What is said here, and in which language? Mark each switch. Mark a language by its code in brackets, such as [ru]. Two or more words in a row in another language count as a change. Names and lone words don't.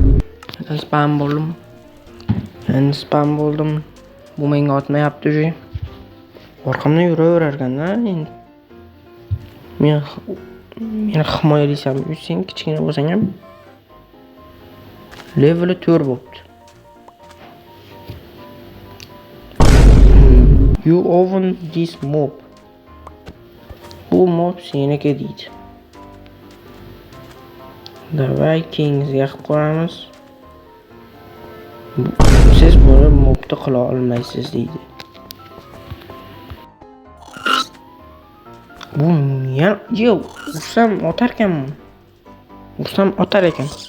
[uz] Spam bo'ldim. Bu menga otmayapti ji. Orqamdan yuraverar ekan-da endi. Meni himoyalaysam, sen kichkina bo'lsang ham leveli 4 bo'pti. [en] You own this mob. [uz] Bu mob seniki deydi. Davay kengizga qilib qo'yamiz. Siz buni mobda qila olmaysiz deydi. Bu ursam otar ekan.